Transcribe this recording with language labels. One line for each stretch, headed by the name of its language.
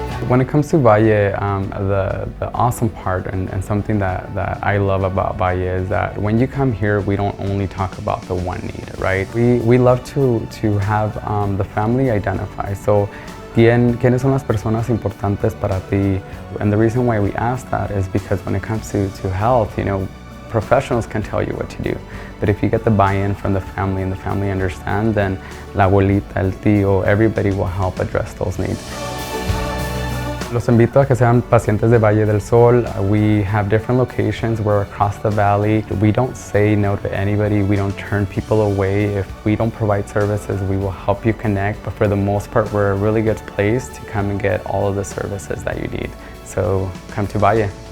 English: When it comes to Valle, the awesome part and something that I love about Valle is that when you come here, we don't only talk about the one need, right? We love to have the family identify.
Spanish: So, ¿quiénes son las personas importantes para ti?
English: And the reason why we ask that is because when it comes to health, professionals can tell you what to do. But if you get the buy-in from the family and the family understand, then
Spanish: la abuelita, el tío,
English: everybody will help address those needs.
Spanish: Los invito a que sean pacientes de Valle del Sol.
English: We have different locations. We're across the valley. We don't say no to anybody. We don't turn people away. If we don't provide services, we will help you connect. But for the most part, we're a really good place to come and get all of the services that you need. So come to Valle.